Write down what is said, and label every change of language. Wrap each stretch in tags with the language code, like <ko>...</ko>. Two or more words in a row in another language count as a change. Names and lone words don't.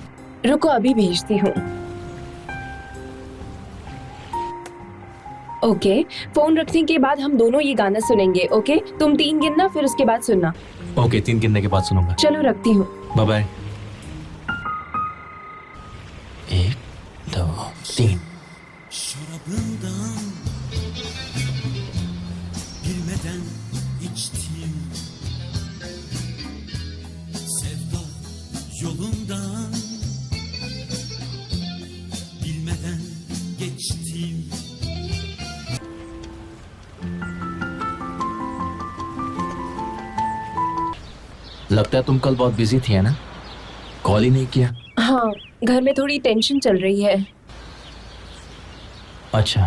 <hi>रुको, अभी भेजती हूँ। ओके, फोन रखने के बाद हम दोनों ये गाना सुनेंगे। ओके, तुम 3 गिनना, फिर उसके बाद सुनना। ओके, 3 गिनने के बाद सुनूंगा। चलो रखती हूँ। बाय बाय। 1 2 3।</hi> <tr>Şarabından bilmeden içtim, sevda yolundan bilmeden geçtim.</tr> <hi>लगता है तुम कल बहुत बिजी थी, है ना? कॉल ही नहीं किया। हाँ, घर में थोड़ी टेंशन चल रही है। अच्छा,</hi>